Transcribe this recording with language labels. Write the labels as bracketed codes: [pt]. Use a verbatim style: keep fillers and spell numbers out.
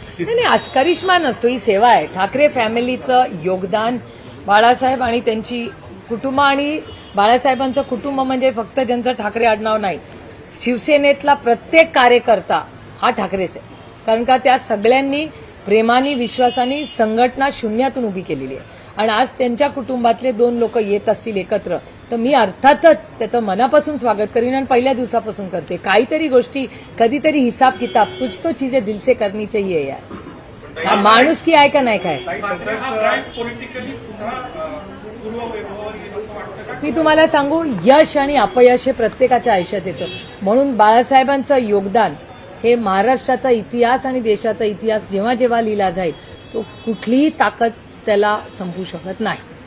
[mr] नाही नाही, आज करिश्मा नसतो, ही सेवा आहे. ठाकरे फॅमिलीचं योगदान, बाळासाहेब आणि त्यांची कुटुंब आणि बाळासाहेबांचं कुटुंब म्हणजे फक्त ज्यांचं ठाकरे आडनाव नाही, शिवसेनेतला प्रत्येक कार्यकर्ता हा ठाकरेच आहे. कारण का त्या सगळ्यांनी प्रेमाने विश्वासाने संघटना शून्यातून उभी केलेली आहे. आणि आज त्यांच्या कुटुंबातले दोन लोक येत असतील एकत्र तर मी अर्थातच त्याचं मनापासून स्वागत करीन आणि पहिल्या दिवसापासून करते. काहीतरी गोष्टी कधीतरी [hi] हिसाब किताब कुछ तो चीजें दिल से करनी चाहिए यार. [mr] हा माणूस की आहे का नाही काय? मात्र हा ड्राईव्ह पॉलिटिकली पुन्हा अ, पूर्ववैभवावर येईल असं वाटतं का? मी तुम्हाला सांगू, यश आणि अपयश हे प्रत्येकाच्या आयुष्यात येतं. म्हणून बाळासाहेबांचं योगदान हे महाराष्ट्राचा इतिहास आणि देशाचा इतिहास जेव्हा जेव्हा लिहिला जाईल तो कुठलीही ताकद त्याला संपू शकत नाही.